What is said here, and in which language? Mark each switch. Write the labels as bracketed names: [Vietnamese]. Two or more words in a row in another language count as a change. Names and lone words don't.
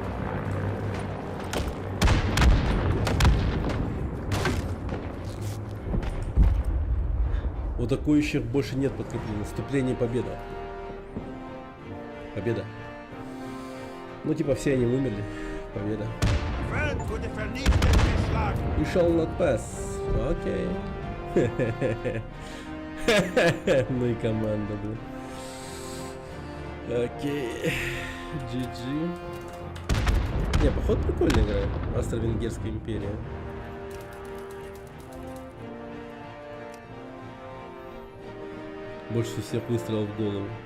[Russian] У атакующих больше нет подкреплений. Наступление, победа. Победа. Ну типа все они умерли. Победа. [German] Feld wurde vernichtet geschlagen! [English] You shall not pass. [Russian] Окей. Ну и команда, блин. Окей. GG. Не, походу прикольная игра. Австро-Венгерская империя. Больше всех выстрелов в голову.